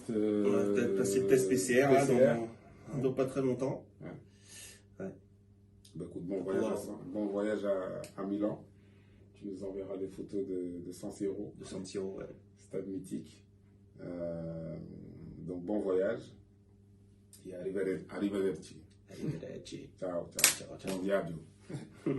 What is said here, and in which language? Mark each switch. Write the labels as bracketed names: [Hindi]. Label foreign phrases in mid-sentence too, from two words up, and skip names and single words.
[French] On va peut-être passer le test PCR, là, dans pas très longtemps. Ouais. Ouais. Bah, écoute, bon voyage à Milan. Tu nous enverras des photos de San Siro. De San Siro, ouais. Stade mythique. Donc bon voyage. Et arrivederci. [Italian] Arrivederci. Ciao, ciao. Ciao, ciao. Buon viaggio.